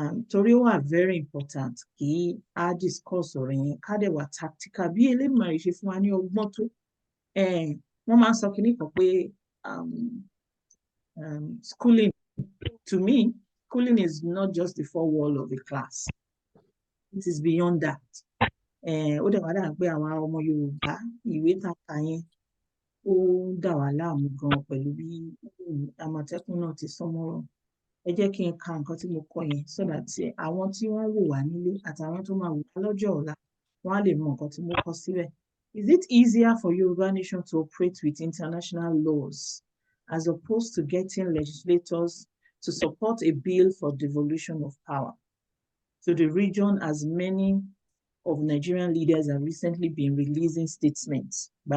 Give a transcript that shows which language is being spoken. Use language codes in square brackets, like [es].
[yo] Torí ó wà [en] very important [yo] kí a discuss ọ̀rọ̀ yẹn, ká dẹ̀ wà tactical bí Elédùmarè ṣe fún wa ní ọgbọ́n tó. Wọ́n máa ń sọ kinní kan pé schooling, [en] to me, schooling is not just the four walls of the class. It is beyond that. [yo] Ó dẹ̀ wá dà pé àwọn ọmọ Yorùbá ìwé tá a kà yẹn ó dà wá láàmú gan pẹ̀lú bí Àmọ̀tẹ́kùn náà ti sọmọ́rọ̀. Ẹ jẹ́ kí n ka nǹkan tí mo kọ yẹn [en] so that [yo] àwọn tí wọ́n wò wá nílé àtàwọn tó máa wò wá lọ́jọ́ ọ̀la wọ́n á lè mọ nǹkan tí mo kọ síbẹ̀. [en] Is it easier for Yoruba nation to operate with international laws as opposed to getting legislators to support a bill for devolution of power to the region, as many of Nigerian leaders have recently been releasing statements?